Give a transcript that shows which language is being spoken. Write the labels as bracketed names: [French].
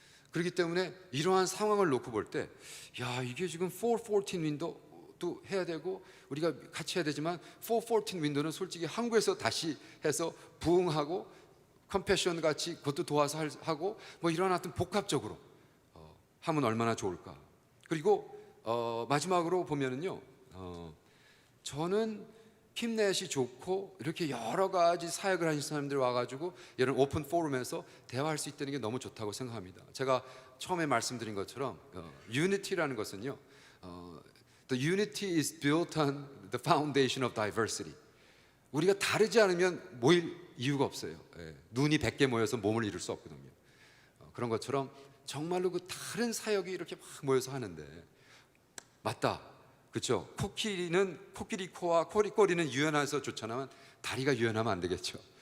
[Korean] 그렇기 때문에 이러한 상황을 놓고 볼 때, 야 이게 지금 414 윈도도 해야 되고 우리가 같이 해야 되지만 414 윈도는 솔직히 한국에서 다시 해서 부흥하고 컴패션 같이 그것도 도와서 하고 뭐 이런 하여튼 복합적으로 하면 얼마나 좋을까. 그리고 마지막으로 보면은요, 저는 힘내시 좋고 이렇게 여러 가지 사역을 하신 사람들이 와가지고 이런 오픈 포럼에서 대화할 수 있다는 게 너무 좋다고 생각합니다. 제가 처음에 말씀드린 것처럼 Unity라는 것은요, [English] the unity is built on the foundation of diversity. [Korean] 우리가 다르지 않으면 모일 이유가 없어요. 눈이 100개 모여서 몸을 이룰 수 없거든요. 그런 것처럼 정말로 그 다른 사역이 이렇게 막 모여서 하는데 맞다. 그렇죠? 코끼리 코와 꼬리는 유연해서 좋잖아만 다리가 유연하면 안 되겠죠.